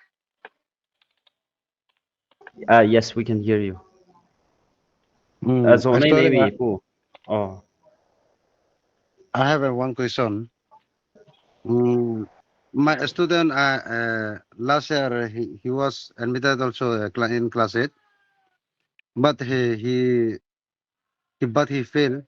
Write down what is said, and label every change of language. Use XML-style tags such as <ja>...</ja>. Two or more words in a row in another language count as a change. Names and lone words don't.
<en>Yes, we can hear you.</en> <lus>Zo nei nei</lus> <en>Actually,</en> <lus>mi pu.</lus> <en>Oh. I have one question. Mm, my student last year he was admitted also in class 8, but he failed.</en>